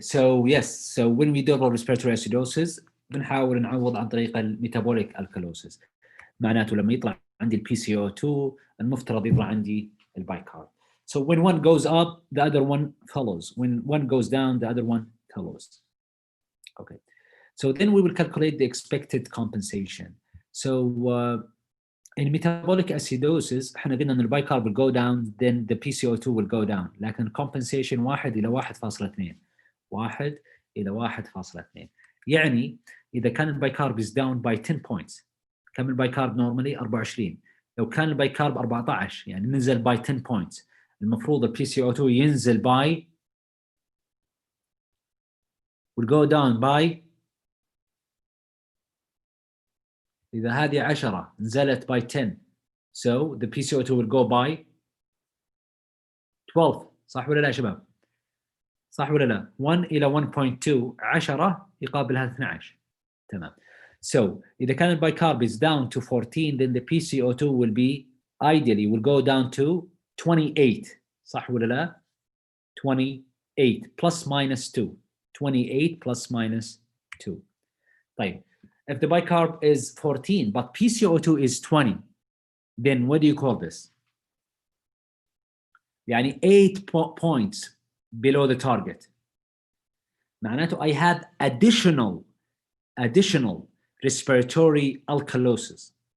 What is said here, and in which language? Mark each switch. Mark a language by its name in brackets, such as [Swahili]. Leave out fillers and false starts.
[English] So yes, so when we develop respiratory acidosis [Arabic] بنحاول نعوض عن طريق الميتابوليك الكالوسيس. معناته لما يطلع عندي البي سي او 2 المفترض يطلع عندي البايكارب. [English] So when one goes up, the other one follows. When one goes down, the other one follows. Okay. So then we will calculate the expected compensation. So in metabolic acidosis [Arabic] احنا قلنا ان البايكارب [English] will go down, then the PCO2 will go down. [Arabic] لكن compensation 1 إلى 1.2. 1 إلى 1.2. يعني إذا كان البايكارب [English] is down by 10 points. [Arabic] كم البايكارب [English] normally 24. [Arabic] لو كان البايكارب 14 يعني نزل [English] by 10 points. [Arabic] المفروض ال PCO2 ينزل [English] by will go down by [Arabic] إذا هذه 10 نزلت by 10. [English] So the PCO2 will go by 12. [Arabic] صح ولا لا يا شباب؟ صح ولا لا؟ 1 إلى 1.2 10 يقابلها 12. تمام. [English] So [Arabic] إذا كان البايكارب [English] is down to 14, then the PCO2 will be ideally will go down to 28. [Arabic] صح ولا لا؟ 28 plus minus 2. [English] 28 plus minus 2. طيب. If the bicarb is 14 but PCO2 is 20, then what do you call this? [Arabic] يعني 8 points below the target. [English] معناته I have additional respiratory alkalosis.